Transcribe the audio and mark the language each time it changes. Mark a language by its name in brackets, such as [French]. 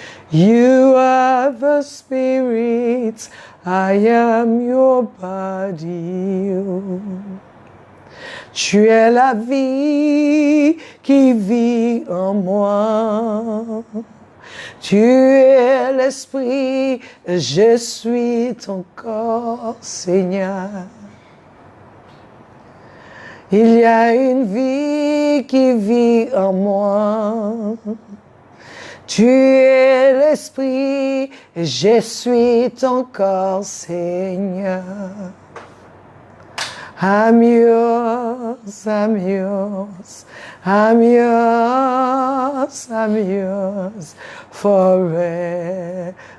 [English] You are the Spirit, I am your body. Oh. [French] Tu es la vie qui vit en moi. Tu es l'Esprit, je suis ton corps, Seigneur. Il y a une vie qui vit en moi. Tu es l'Esprit, je suis ton corps, Seigneur. [English] I'm yours, I'm yours, I'm yours, I'm yours forevermore.